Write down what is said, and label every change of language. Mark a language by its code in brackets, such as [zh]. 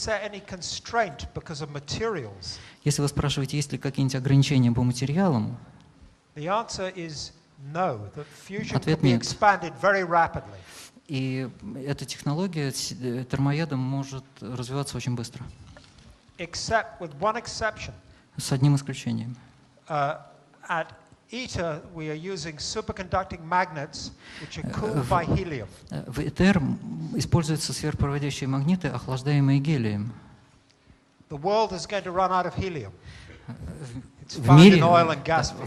[ru] Если вы спрашиваете, есть ли какие-нибудь ограничения по материалам, ответ нет. И эта технология термояда может развиваться очень быстро. С одним исключением. [en] At ITER we are using superconducting magnets which are cooled by helium. [ru] В ITER используются сверхпроводящие магниты, охлаждаемые гелием. [en] The world is going to run out of helium. It's found in oil and gas fields.